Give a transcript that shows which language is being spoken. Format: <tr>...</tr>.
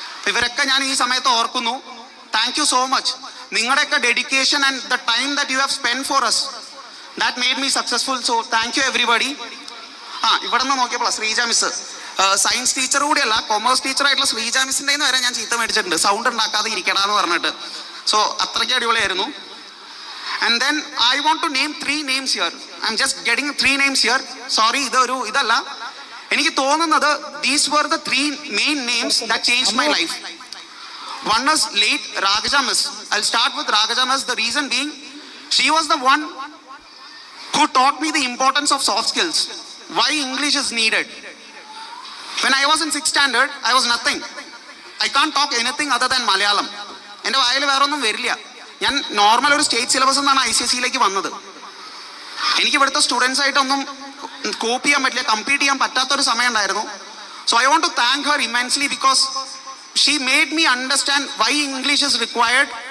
<ml>ഇവരൊക്കെ ഞാൻ ഈ സമയത്ത് ഓർക്കുന്നു.</ml> <en>Thank you so much.</en> <ml>നിങ്ങളുടെയൊക്കെ</ml> <en>Dedication and the time that you have spend for us, that made me successful. So thank you everybody.</en> <ml>ഇവിടെ നിന്ന് നോക്കിയപ്പോൾ Sreeja miss, science teacher കൂടിയല്ല, commerce ടീച്ചറായിട്ടുള്ള Sreeja മിസ്സിൻ്റെ വരെ ഞാൻ ചീത്ത മേടിച്ചിട്ടുണ്ട്, സൗണ്ട് ഉണ്ടാക്കാതെ ഇരിക്കണമെന്ന് പറഞ്ഞിട്ട്. സോ അത്രയ്ക്ക് അടിപൊളിയായിരുന്നു.</ml> <en>And then I want to name 3 names here. I'm just getting 3 names here. Sorry,</en> <ml>idalla. എനിക്ക് തോന്നുന്നത്</ml> <en>these were the 3 main names that changed my life. One is late Ragaja Miss. I'll start with Ragaja Miss. The reason being, she was the one who taught me the importance of soft skills. Why English is needed. When I was in 6th standard, I was nothing. I can't talk anything other than Malayalam.</en> <ml>എൻ്റെ വായിൽ വേറെ ഒന്നും വരില്ല. ഞാൻ normal ഒരു state syllabus എന്നാണ് ICSE വന്നത്. എനിക്ക് ഇവിടുത്തെ സ്റ്റുഡൻസ് ആയിട്ടൊന്നും കോപ്പി ചെയ്യാൻ പറ്റില്ല, കമ്പീറ്റ് ചെയ്യാൻ പറ്റാത്തൊരു സമയം ഉണ്ടായിരുന്നു.</ml> <en>So I want to thank her immensely because she made me understand why English is required.</en>